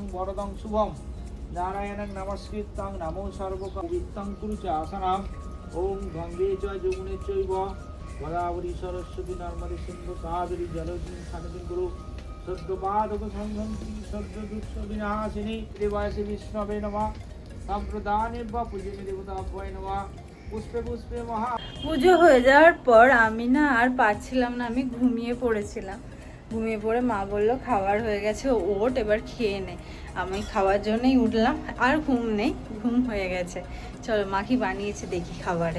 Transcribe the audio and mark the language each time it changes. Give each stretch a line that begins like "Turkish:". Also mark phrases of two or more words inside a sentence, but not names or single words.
Sanskrit: वरदं शुभं नारायणं नमस्कृतं नमो सर्ववित्तं कुरु च आसनं ओम गंगे च यमुने चैव गोदावरी सरस्वती नर्मदे सिंधु कावेरी जलेस्मिन् सन्निधिं कुरु सद्गपादक संहन्ति सद्दुःख विनाशिनी देवाय विष्णवे नमः सम्प्रदाने वा पूजनीय देवताभ्यो नमः। পুষ্পে পুষ্পে মহা।
Bangla: পুজো হয়ে যাওয়ার পর আমি না আর পাচ্ছিলাম না, আমি ঘুমিয়ে পড়েছিলাম। ঘুমিয়ে পড়ে মা বললো খাবার হয়ে গেছে, ওঠ এবার খেয়ে নে। আমি খাওয়ার জন্যই উঠলাম, আর ঘুম নেই, ঘুম হয়ে গেছে। চলো মা কি বানিয়েছে দেখি খাবারে।